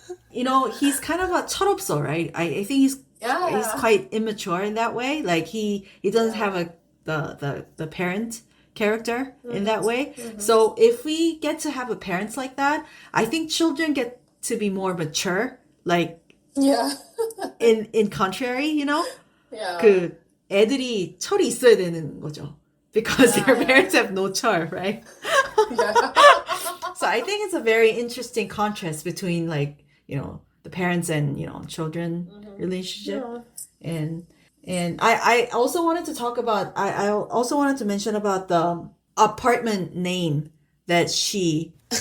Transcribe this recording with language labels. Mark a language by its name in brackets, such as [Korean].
[English] He's kind of a 철없어, right? I think he's quite immature in that way. Like he doesn't have the parent character in that way. So if we get to have a parents like that, I think children get to be more mature. Like Yeah. in contrary, Yeah. [Korean] 그 애들이 철이 있어야 되는 거죠. [English] Because their parents have no 철, right? Yeah. So I think it's a very interesting contrast between like, the parents and, children relationship. Yeah. And I also wanted to talk about I also wanted to mention about the apartment name that she